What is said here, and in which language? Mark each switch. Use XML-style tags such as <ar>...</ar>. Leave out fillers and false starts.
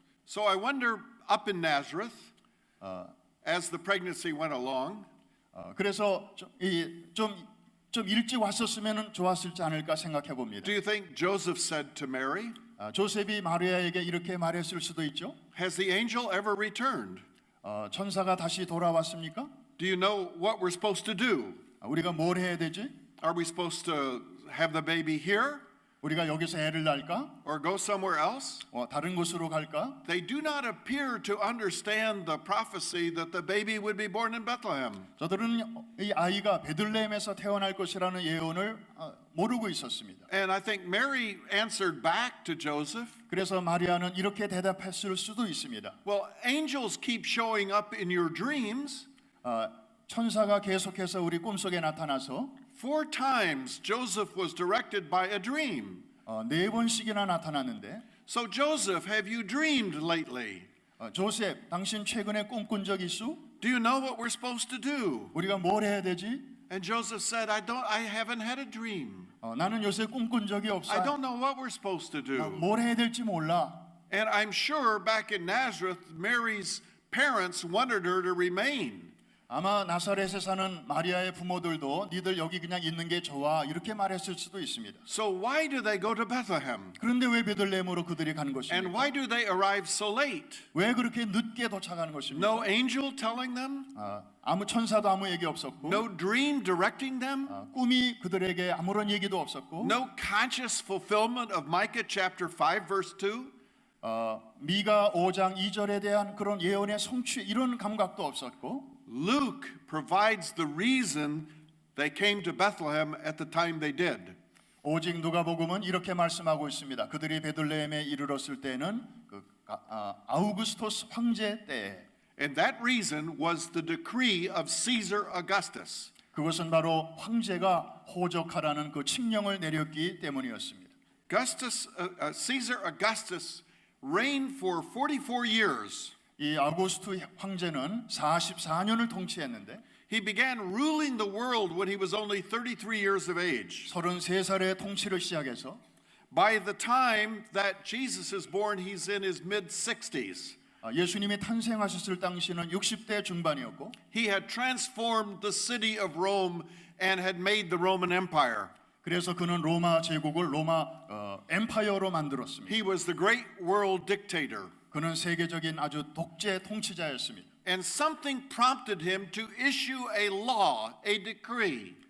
<en>So I wonder, up in Nazareth, as the pregnancy went along,</en> <ko>그래서 좀 일찍 왔었으면 좋았을지 않을까 생각해 봅니다.</ko> <en>do you think Joseph said to Mary,</en> <ko>조셉이 마리아에게 이렇게 말했을 수도 있죠.</ko> <en>has the angel ever returned?</en> <ko>천사가 다시 돌아왔습니까?</ko> <en>Do you know what we're supposed to do?</en> <ko>우리가 뭘 해야 되지?</ko> <en>Are we supposed to have the baby here</en> <ko>우리가 여기서 애를 낳을까?</ko> <en>or go somewhere else?</en> <ko>다른 곳으로 갈까?</ko> <en>They do not appear to understand the prophecy that the baby would be born in Bethlehem.</en> <ko>저들은 이 아이가 베들레헴에서 태어날 것이라는 예언을 모르고 있었습니다.</ko> <en>And I think Mary answered back to Joseph,</en> <ko>그래서 마리아는 이렇게 대답했을 수도 있습니다.</ko> <en>well, angels keep showing up in your dreams.</en> <ko>천사가 계속해서 우리 꿈속에 나타나서</ko> <en>4 times Joseph was directed by a dream.</en> <ko>4번씩이나 나타났는데</ko> <en>So Joseph, have you dreamed lately?</en> <ko>조셉, 당신 최근에 꿈꾼 적 있소?</ko> <en>Do you know what we're supposed to do?</en> <ko>우리가 뭘 해야 되지?</ko> <en>And Joseph said, I haven't had a dream.</en> <ko>나는 요새 꿈꾼 적이 없어.</ko> <en>I don't know what we're supposed to do.</en> <ko>뭘 해야 될지 몰라.</ko> <en>And I'm sure back in Nazareth, Mary's parents wanted her to remain.</en> <ko>아마 나사렛에 사는 마리아의 부모들도 니들 여기 그냥 있는 게 좋아 이렇게 말했을 수도 있습니다.</ko> <en>So why do they go to Bethlehem?</en> <ko>그런데 왜 베들레헴으로 그들이 간</ko> <en>And</en> <ko>것입니까?</ko> <en>why do they arrive so late?</en> <ko>왜 그렇게 늦게 도착하는 것입니까?</ko> <en>No angel telling them?</en> <ko>아무 천사도 아무 얘기 없었고</ko> <en>No dream directing them?</en> <ko>꿈이 그들에게 아무런 얘기도 없었고</ko> <en>No conscious fulfillment of Micah chapter 5 verse 2?</en> <ko>미가 5장 2절에 대한 그런 예언의 성취 이런 감각도 없었고</ko> <en>Luke provides the reason they came to Bethlehem at the time they did.</en> <ko>오직 누가복음은 이렇게 말씀하고 있습니다. 그들이 베들레헴에 이르렀을 때는 아우구스토스 황제 때에</ko> <en>And that reason was the decree of Caesar Augustus.</en> <ko>그것은 바로 황제가 호적하라는 그 칙령을 내렸기 때문이었습니다.</ko> <en>Caesar Augustus reigned for 44 years.</en> <ko>이 아우구스투 황제는 44년을 통치했는데</ko> <en>He began ruling the world when he was only 33 years of age.</en> <ko>33살에 통치를 시작해서</ko> <en>By the time that Jesus is born, he's in his mid-60s.</en> <ko>예수님이 탄생하셨을 당시는 60대 중반이었고</ko> <en>He had transformed the city of Rome and had made the Roman Empire.</en> <ko>그래서 그는 로마 제국을 로마 엠파이어로 만들었습니다.</ko> <en>He was the great world dictator.</en> <ko>그는 세계적인 아주 독재 통치자였습니다.</ko> <en>And something prompted him to issue a law, a decree.</en>